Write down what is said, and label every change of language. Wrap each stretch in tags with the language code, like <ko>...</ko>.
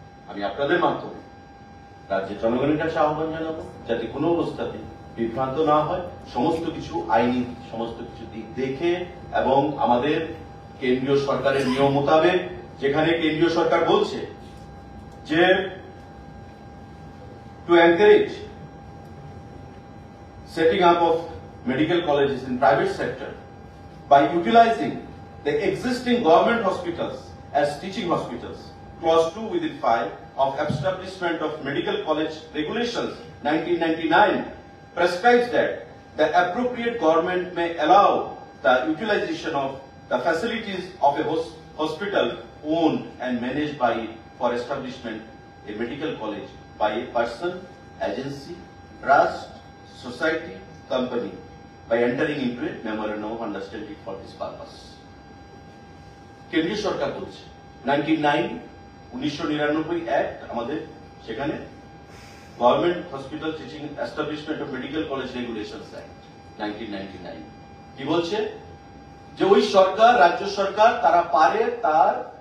<bn>আমি আপনাদের মাধ্যমে রাজ্যের জনগণের কাছে আহ্বান জানাবো যাতে কোনো অবস্থাতে বিভ্রান্ত না হয়, সমস্ত কিছু আইনি সমস্ত কিছু দিক দেখে এবং আমাদের কেন্দ্রীয় সরকারের নিয়ম মোতাবেক, যেখানে কেন্দ্রীয় সরকার বলছে যে</bn> <en>to encourage setting up of medical colleges in private sector by utilizing the existing government hospitals as teaching hospitals. Clause 2 within 5 of Establishment of Medical College Regulations 1999 prescribes that the appropriate government may allow the utilization of the facilities of a hospital owned and managed by it for establishment a medical college by a person, agency, trust, society, company by entering into a memorandum of understanding for this purpose.</en> <bn>কেন্দ্রীয় সরকার বলছে 1999 act আমাদের সেখানে government hospital teaching establishment of medical college regulations act 1999 কি বলছে যে ওই সরকার, রাজ্য সরকার তারা পারে তার</bn>